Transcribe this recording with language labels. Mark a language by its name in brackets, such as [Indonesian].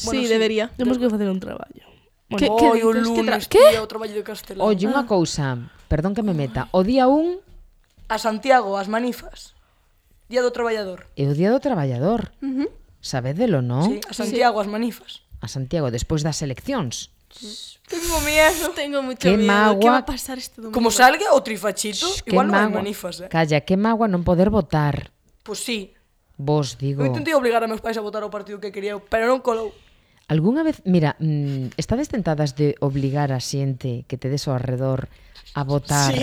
[Spanish] Sí, bueno, debería. Sí. Tenemos que hacer un trabajo. ¿Qué? Oye, un lunes, ¿qué? Tío, trabajo de Castelar. Oye, una cosa. Perdón que me meta. [Galician] O día un... A Santiago, as manifas. Día do Traballador. E o día do Traballador. Uh-huh. Sabedelo, ¿no? Sí, a Santiago, sí. As manifas. A Santiago, después das eleccións. [Spanish] Tengo miedo. Tengo mucho qué miedo. [Galician] Magua. [Spanish] ¿Qué va a pasar este domingo? Como salga o trifachito, igual no hay manifas. Calla, qué magua no poder votar. Pues sí. [Galician] Vos, digo... Eu intentei obligar a meus pais a votar o partido que queria, pero non colou. Algúnha vez, mira, estades tentadas de obligar a xente que tedes ao arredor a votar?